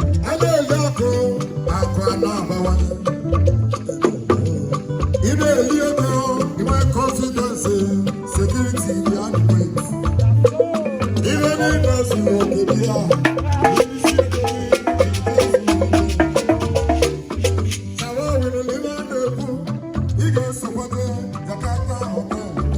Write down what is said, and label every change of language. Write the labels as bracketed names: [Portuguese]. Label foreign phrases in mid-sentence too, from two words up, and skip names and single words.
[Igbo] A na-eli ọkụ, akụ a na-abawanye. Ị na-eli ego, ị nwee [English] confidence, security, you are the great. [Igbo] Ihe niile zuru oke dị ya. Shawa nwere n'ihe a na-ekwu, ị ga-esokwata Jakarta Hotel.